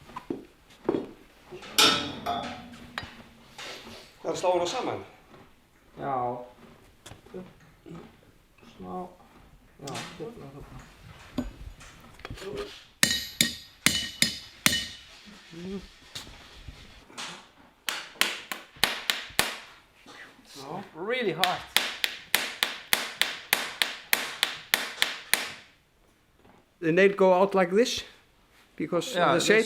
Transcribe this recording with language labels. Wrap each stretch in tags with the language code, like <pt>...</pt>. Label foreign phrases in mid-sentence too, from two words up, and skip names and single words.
<is>Það sláir það saman? Já. Smá. Já, hérna.</is> <en>No, really hard. The nail go out like this because of the shape?</en>